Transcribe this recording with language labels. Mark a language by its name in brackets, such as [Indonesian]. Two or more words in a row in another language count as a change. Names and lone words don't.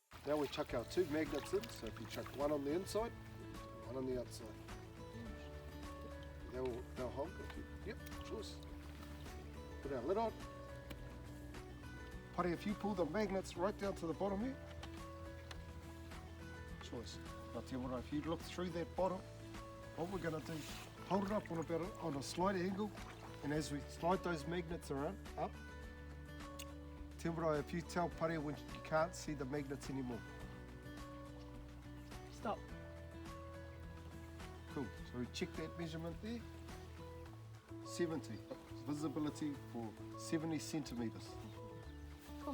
[English] Now we chuck our 2 magnets in, so if you chuck one on the inside, one on the outside. They'll hold. Yep, choice. Put our lid on. Pari, if you pull the magnets right down to the bottom here, choice. Now te ora, if you look through that bottom, what we're going to do, hold it up on a slight angle, and as we slide those magnets around, up, te ora, if you tell Pari when you can't see the magnets anymore. Stop. Cool, so we check that measurement there. 70, visibility for 70 centimetres. Cool.